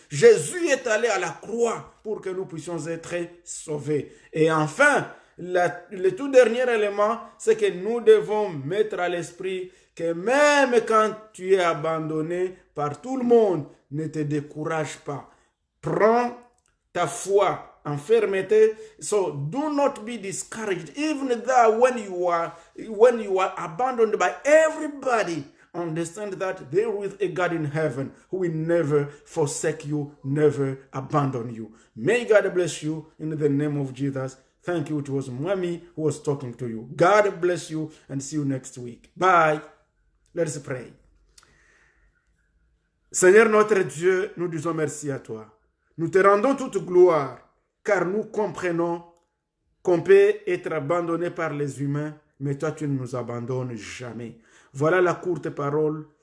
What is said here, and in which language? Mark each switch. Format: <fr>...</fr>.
<fr>Jésus est allé à la croix pour que nous puissions être sauvés. Et enfin, le tout dernier élément, c'est que nous devons mettre à l'esprit que même quand tu es abandonné par tout le monde, ne te décourage pas. Prends ta foi en fermeté.</fr> <en>So do not be discouraged, even though when you are abandoned by everybody. Understand that there is a God in heaven who will never forsake you, never abandon you. May God bless you in the name of Jesus. Thank you. It was Mwami who was talking to you. God bless you and see you next week. Bye. Let's pray.</en> <fr>Seigneur notre Dieu, nous disons merci à toi. Nous te rendons toute gloire car nous comprenons qu'on peut être abandonné par les humains, mais toi tu ne nous abandonnes jamais. Voilà la courte parole</fr>